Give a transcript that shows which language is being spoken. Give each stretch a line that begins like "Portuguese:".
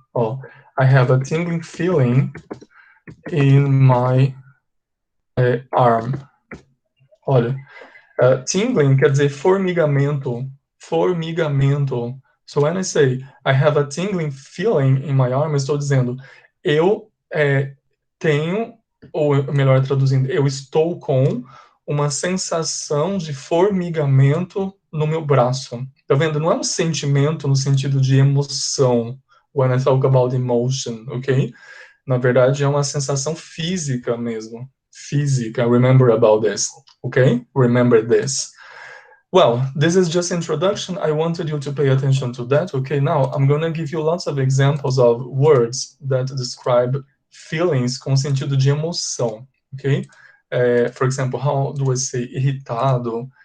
English: Oh, I have a tingling feeling in my arm.
Portuguese: Olha, tingling quer dizer formigamento. Formigamento.
English: So when I say I have a tingling feeling in my arm,
Portuguese: eu estou dizendo eu tenho, ou melhor traduzindo, eu estou com uma sensação de formigamento no meu braço. Tá vendo? Não é um sentimento no sentido de emoção.
English: When I talk about emotion, ok?
Portuguese: Na verdade, é uma sensação física mesmo.
English: Física. Remember about this, ok? Remember this. Well, this is just introduction. I wanted you to pay attention to that. Okay, now I'm going to give you lots of examples of words that describe feelings
Portuguese: com sentido de emoção.
English: Okay? For example, how do I say irritado?